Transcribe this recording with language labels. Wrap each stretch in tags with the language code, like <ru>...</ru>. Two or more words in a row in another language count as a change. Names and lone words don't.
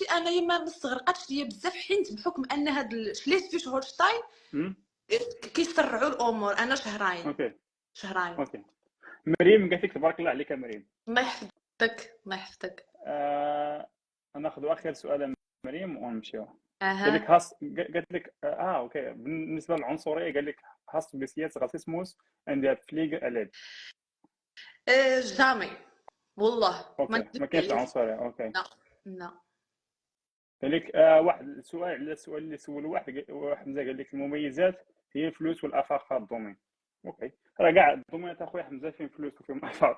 <ar>انا ما استغرقتش ليا بزاف حيت بحكم ان هاد شليسفيش هولشتاين كيسرعوا الامور. انا شهرين. اوكي مريم قالت لك تبارك الله عليك يا مريم. الله يحفظك الله يحفظك. ناخذ اخر سؤال يا مريم ونمشيو. قال لك اها. قالت لك اوكي، بالنسبه للعنصريه قال لك</ar> <de>hast du bis jetzt Rassismus in der Pflege erlebt؟</de> <ar>جامي والله ما اوكي، نكذبش ما كاينش عليك. عنصريه. اوكي. لا لا. قال لك واحد السؤال على السؤال اللي سول حمزه، قال لك المميزات هي الفلوس والافاق الضمين. اوكي، راه كاع الضمينات اخويا حمزه فين فلوس وفين افاق.</ar>